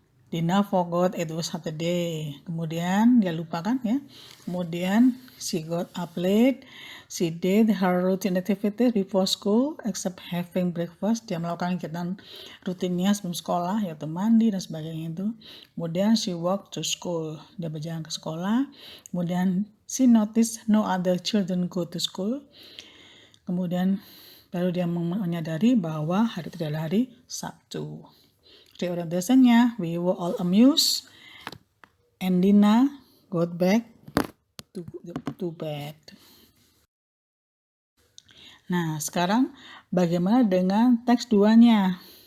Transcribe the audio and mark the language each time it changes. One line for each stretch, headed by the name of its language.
English: Dina forgot it was Saturday.
Indonesian: Kemudian dia lupa kan ya.
English: Kemudian she got up late. She did her routine activities before school except having breakfast.
Indonesian: Dia melakukan kegiatan rutinnya sebelum sekolah, yaitu mandi dan sebagainya itu.
English: Kemudian she walked to school.
Indonesian: Dia berjalan ke sekolah.
English: Kemudian she noticed no other children go to school.
Indonesian: Kemudian baru dia menyadari bahwa hari itu adalah hari Sabtu.
English: Reorientationnya, we were all amused and Dina got back to bed.
Indonesian: Nah, sekarang bagaimana dengan teks 2-nya?